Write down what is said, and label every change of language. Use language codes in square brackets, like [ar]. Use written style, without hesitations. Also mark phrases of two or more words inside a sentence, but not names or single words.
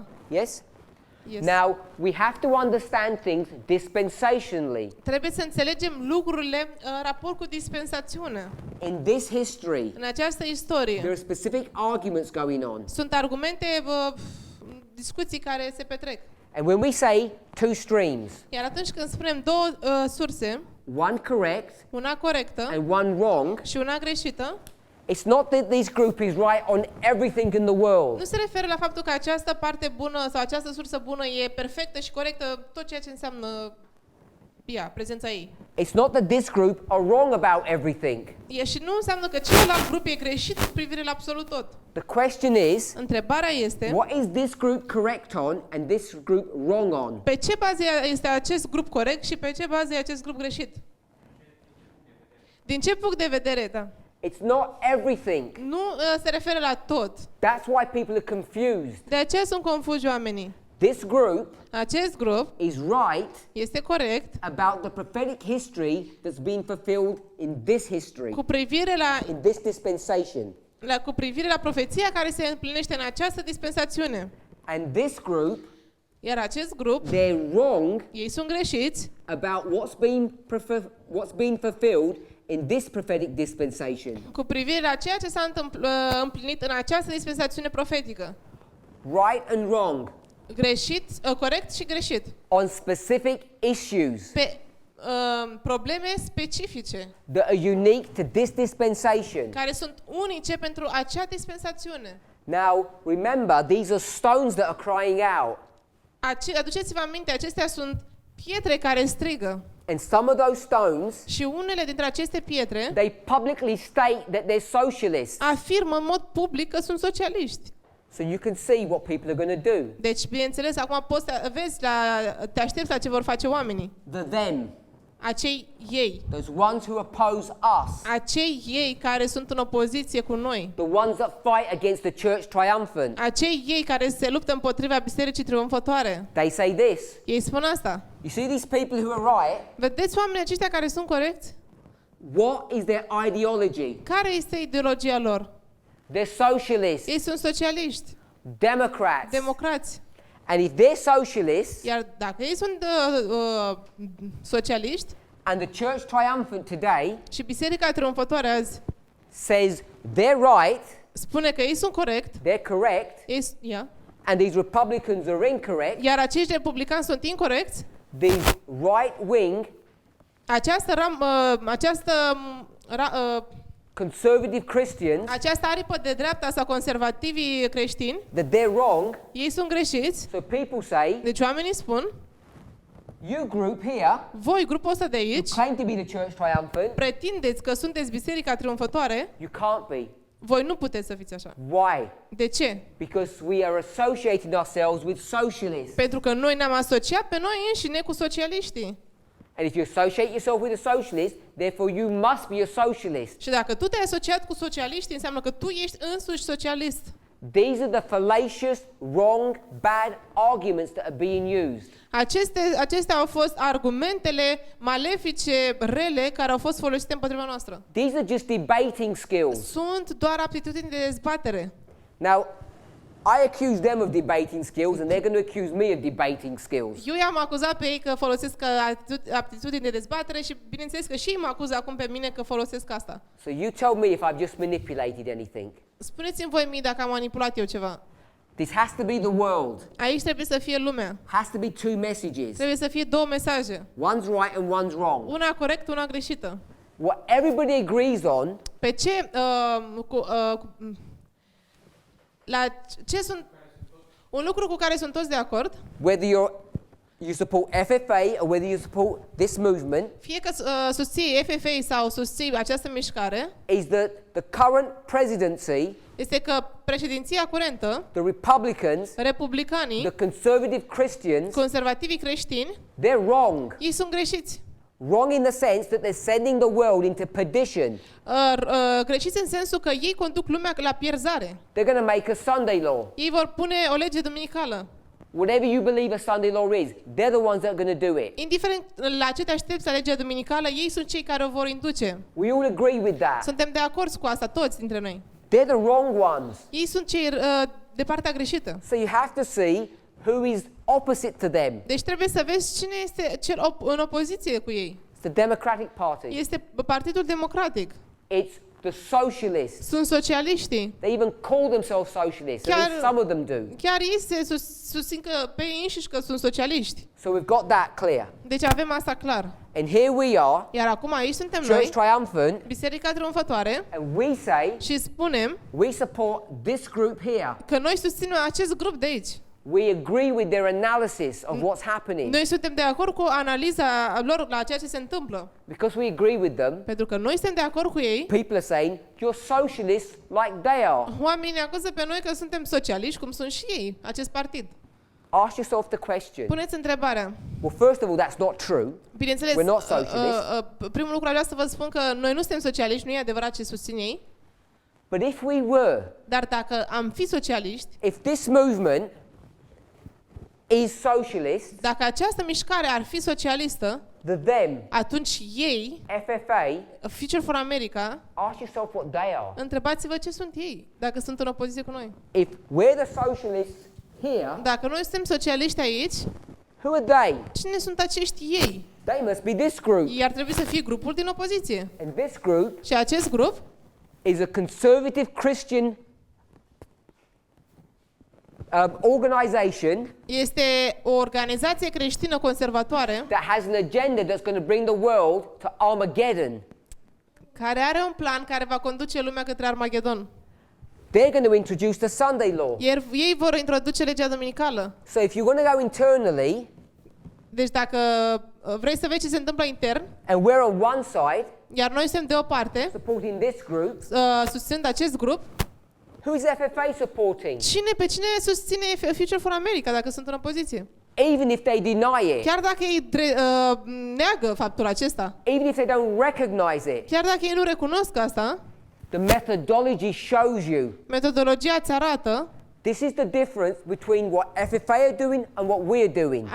[en] Yes? Yes. Now, we have to understand things dispensationally. [ro] Trebuie să înțelegem lucrurile în raport cu dispensațiunea. [en] In this history, [ro] În această [en] there [ro] istorie [en] are specific arguments going on. [ro] sunt argumente, discuții care se petrec. [en] And when we say two streams, [ro] Iar atunci când spunem două surse, [en] one correct [ro] una corectă [en] and one wrong, [ro] și una greșită, [en] it's not that this group is right on everything in the world. [ro] nu se referă la faptul că această parte bună sau această sursă bună e perfectă și corectă tot ceea ce înseamnă ea, prezența ei. [en] It's not that this group are wrong about everything. [ro] Și nu înseamnă că celălalt grup e greșit cu privire la absolut tot. [en] The question is, [ro] Întrebarea este, [en] what is this group correct on and this group wrong on? [ro] pe ce bază este acest grup corect și pe ce bază e acest grup greșit? Din ce punct de vedere, da? [en] It's not everything. [ro] Nu se referă la tot. [en] That's why people are confused. [ro] De aceea sunt confuzi oamenii. [en] This group [ro] Acest grup [en] is right [ro] este corect [en] about the prophetic history that's been fulfilled in this history, [ro] cu privire [en] in this dispensation. [ro] cu privire la profeția care se împlinește în această dispensațiune. [en] And this group, [ro] Iar acest grup, [en] they're wrong [ro] ei sunt greșiți [en] about what's been fulfilled in this prophetic dispensation. [ro] cu privire la ceea ce s-a împlinit în această dispensațiune profetică. [en] Right and wrong [ro] Greșit, corect și greșit. [en] on specific issues [ro] Pe probleme specifice [en] that are unique to this dispensation. [ro] care sunt unice pentru acea dispensațiune. [en] Now, remember, these are stones that are crying out. [ro] Aduceți-vă aminte, acestea sunt pietre care strigă. [en] And some of those stones, [ro] Și unele dintre aceste pietre [en] they publicly state that they're socialists. [ro] afirmă în mod public că sunt socialiști. [en] So you can see what people are going to do. [ro] Deci, bineînțeles, acum poți să vezi, te aștepți la ce vor face oamenii. [en] The them. [ro] acei ei, [en] those ones who oppose us, [ro] acei ei care sunt în opoziție cu noi, [en] the ones that fight against the church triumphant, [ro] acei ei care se luptă împotriva bisericii triumfătoare, [en] they say this. [ro] ei spun asta. [en] You see these people who are right? [ro] Vedeți oamenii aceștia care sunt corecți? [en] What is their ideology? [ro] Care este ideologia lor? [en] They're socialists, [ro] Ei sunt socialiști, [en] Democrats. [ro] democrați. [en] And if they're socialists [ro] Iar dacă ei sunt socialiști [en] and the church triumphant today [ro] și biserica triumfătoare azi [en] says they're right, [ro] spune că ei sunt corect, [en] they're correct, and these Republicans are incorrect, [ro] iar acești republicani sunt incorecți, [en] these right wing conservative Christians, [ro] această aripă de dreapta sau conservativii creștini, [en] that they're wrong. [ro] ei sunt greșiți. [en] So people say, [ro] Deci oamenii spun, [en] you group here [ro] voi, grupul ăsta de aici, [en] claim to be the church triumphant, [ro] pretindeți că sunteți biserica triumfătoare, [en] you can't be. [ro] voi nu puteți să fiți așa. [en] Why? [ro] De ce? [en] Because we are associating ourselves with socialists. [ro] Pentru că noi ne-am asociat pe noi înșine cu socialiștii. [en] And if you associate yourself with a socialist, therefore you must be a socialist. [ro] Și dacă tu te-ai asociat cu socialiștii, înseamnă că tu ești însuși socialist. [en] These are the fallacious, wrong, bad arguments that are being used. [ro] Acestea au fost argumentele malefice, rele, care au fost folosite împotriva noastră. [en] These are just debating skills. [ro] Sunt doar aptitudini de dezbatere. [en] Now, I accuse them of debating skills and they're going to accuse me of debating skills. [ro] Eu i-am acuzat pe ei că folosesc aptitudini de dezbatere și bineînțeles că și ei mă acuză acum pe mine că folosesc asta. [en] So you tell me if I've just manipulated anything. [ro] Spuneți-mi voi mie dacă am manipulat eu ceva. [en] This has to be the world. [ro] Aici trebuie să fie lumea. [en] Has to be two messages. [ro] Trebuie să fie două mesaje. [en] One's right and one's wrong. [ro] Una corectă, una greșită. [en] What everybody agrees on [ro] Pe ce la ce sunt un lucru cu care sunt toți de acord, [en] whether you support FFA or whether you support this movement, [ro] fie că susții FFA sau susții această mișcare, [en] is that the current presidency, [ro] este că președinția curentă, [en] the Republicans, [ro] republicanii, [en] the conservative Christians, [ro] conservativii creștini, [en] they're wrong. [ro] ei sunt greșiți. [en] Wrong in the sense that they're sending the world into perdition. [ro] Greșiți în sensul că ei conduc lumea la pierzare. [en] They're going to make a Sunday law. [ro] Ei vor pune o lege duminicală. [en] Whatever you believe a Sunday law is, they're the ones that are going to do it. [ro] Indiferent la ce te aștepți la legea duminicală, ei sunt cei care o vor induce. [en] We all agree with that. [ro] Suntem de acord cu asta, toți dintre noi. [en] They're the wrong ones. [ro] Ei sunt cei de partea greșită. [en] So you have to see who is opposite to them. [ro] Deci trebuie să vezi cine este cel în opoziție cu ei. [en] It's the Democratic Party. [ro] Este Partidul Democratic. [en] It's the socialists. [ro] Sunt socialiștii. [en] They even call themselves socialists. At least some of them do. [ro] Chiar ei se susțin că pe ei înșiși că sunt socialiști. [en] So we've got that clear. [ro] Deci avem asta clar. [en] And here we are, [ro] Iar acum aici suntem [en] Church [ro] noi, [en] Triumphant, [ro] Biserica Triumfătoare, [en] and we say [ro] și spunem [en] we support this group here. [ro] că noi susținem acest grup de aici. [en] We agree with their analysis of what's happening. [ro] Noi suntem de acord cu analiza lor la ceea ce se întâmplă. [en] Because we agree with them, [ro] Pentru că noi suntem de acord cu ei, [en] people are saying, you're socialists like they are. [ro] oamenii ne acuză pe noi că suntem socialiști, cum sunt și ei, acest partid. [en] Ask yourself the question. [ro] Puneți întrebarea. [en] Well, first of all, that's not true. [ro] Bineînțeles, [en] We're not socialists. [ro] primul lucru vreau să vă spun că noi nu suntem socialiști, nu e adevărat ce susțin ei, [en] But if we were, [ro] dar dacă am fi socialiști, [en] if this movement is socialist, [ro] dacă această mișcare ar fi socialistă, [en] the them, [ro] atunci ei, FFA, Future for America, [en] ask yourself what they are. [ro] întrebați-vă ce sunt ei, dacă sunt în opoziție cu noi. [en] If we're the socialists here, [ro] Dacă noi suntem socialiști aici, [en] who are they? [ro] cine sunt acești ei? [en] They must be this group. [ro] Ei ar trebui să fie grupul din opoziție. [en] And this group [ro] Și acest grup [en] is a conservative Christian organization [ro] este o organizație creștină conservatoare [en] that has an agenda that's going to bring the world to Armageddon. [ro] care are un plan care va conduce lumea către Armagedon. [en] They're going to introduce the Sunday law. [ro] Iar ei vor introduce legea duminicală. [en] So if you want to go internally, [ro] Deci dacă vrei să vezi ce se întâmplă intern, [en] and we're on one side [ro] iar noi suntem de o parte, [en] supporting this group, [ro] susținând acest grup, [en] who is FFA supporting? [ro] pe cine susține Future for America dacă sunt în opoziție? [en] even if they deny it, [ro] chiar dacă ei neagă faptul acesta, [en] even if they don't recognize it, [ro] chiar dacă ei nu recunosc asta, [en] the methodology shows you. [ro] metodologia îți arată. [en] This is the difference between what FFA are doing and what we are doing.